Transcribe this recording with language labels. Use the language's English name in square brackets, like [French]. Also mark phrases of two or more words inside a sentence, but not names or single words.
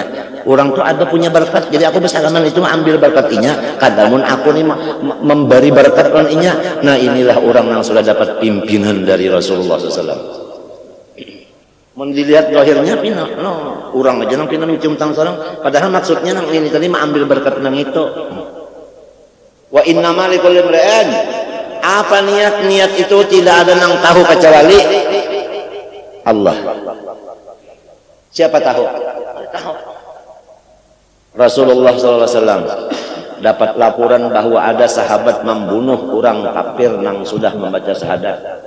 [Banjar] Orang tuh ada punya berkat. Jadi aku bersalaman itu ambil berkatnya. Kadamun aku nih memberi berkat inya. Nah inilah orang yang sudah dapat pimpinan dari Rasulullah SAW. Dilihat lahirnya pina, no, orang aja nang pina mencium tangan seorang. Padahal maksudnya nang ini tadi ambil berkat nang itu. [Arabic] وإنما لكل امرئ. [Banjar] Apa niat itu tidak ada nang tahu kecuali Allah. Siapa tahu? Tahu. Rasulullah SAW dapat laporan bahwa ada sahabat membunuh orang kafir nang sudah membaca syahadat.